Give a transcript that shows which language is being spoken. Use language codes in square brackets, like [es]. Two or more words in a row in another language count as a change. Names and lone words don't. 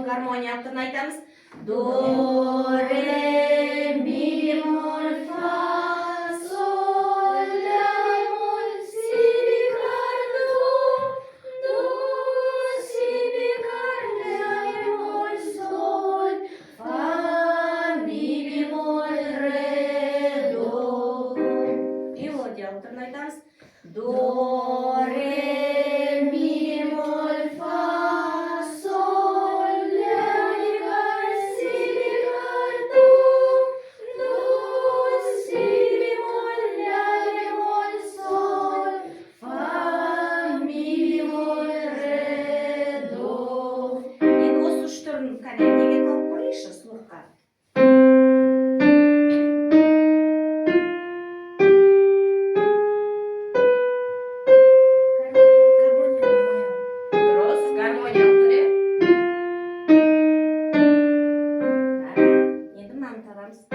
[kk] гармониялық түрін айтамыз. До, ре, ми, моль, фа, соль, ля, моль, си, бемоль, до, си, бемоль, ля, моль, соль, фа, ми, бемоль, ре, до. Мелодиялық түрін айтамыз. До, ре, ми, моль, фа, соль, ля, си, бемоль, до, си, бемоль, ля, моль, соль, фа, ми, бемоль, ре, до. Енді осы үш түрін неге тауып көрейікші слухқа. Дұрыс, гармониялық түрі. Енді мынаны табамыз.